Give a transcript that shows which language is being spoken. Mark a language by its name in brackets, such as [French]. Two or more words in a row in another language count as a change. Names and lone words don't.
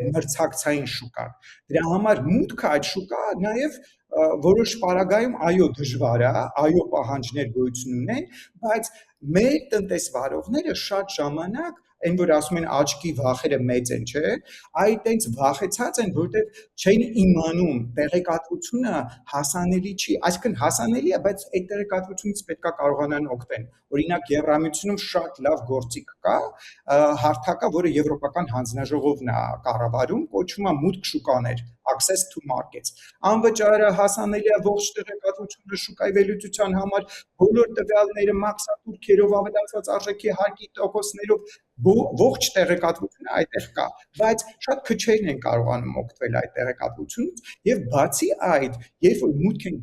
[Armenian] մրցակցային շուկան։ Դրա համար մուտքը այդ շուկա նաև որոշ պարագայում այո դժվար է, այո պահանջներ գոյություն ունեն, բայց մեր տնտեսվարողները շատ ժամանակ այն որ ասում են աչքի վախերը մեծ են, չէ՞, այդ այնց վախեցած են, որտեղ չեն իմանում տեղեկատվությունը հասանելի չի, այսինքն հասանելի է, բայց այդ տեղեկատվությունից պետք է կարողանան օգտվել։ Օրինակ Եվրամիությունում շատ լավ գործիք կա, հարթակա, որը եվրոպական հանձնաժողովն է կառավարում, կոչվում է մուտք շուկաներ, [English] access to markets։ [Armenian] Անվճարը հասանելի է ողջ տեղեկատվությունը շուկայի վերլուծության համար, բոլոր տվյալները մաքսատուրքերով, ավելացված արժեքի հարկի տոկոսներով, ողջ տեղեկատվությունը այդտեղ կա, բայց շատ քչերն են կարողանում օգտվել այդ տեղեկատվությունից եւ բացի այդ, երբ որ մուտք են